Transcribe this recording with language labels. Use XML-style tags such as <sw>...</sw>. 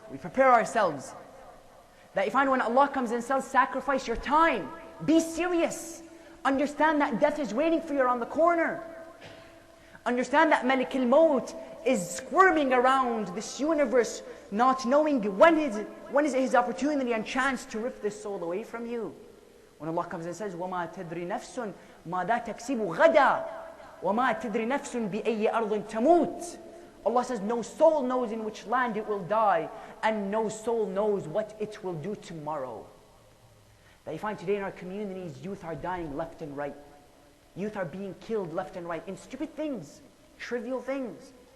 <en>We prepare ourselves. That you find when Allah comes and says, sacrifice your time. Be serious. Understand that death is waiting for you around the corner. Understand that Malik al-Maut is squirming around this universe, not knowing when is his opportunity and chance to rip this soul away from you.</en> <ar>When Allah comes and says, وَمَا تَدْرِ نَفْسٌ مَاذَا تَكْسِبُ غَدًا وَمَا تَدْرِ نَفْسٌ بِأَيِّ أَرْضٍ تَمُوتُ.</ar> <en>Allah says, no soul knows in which land it will die, and no soul knows what it will do tomorrow. That you find today in our communities, youth are dying left and right. Youth are being killed left and right in stupid things, trivial things.</en>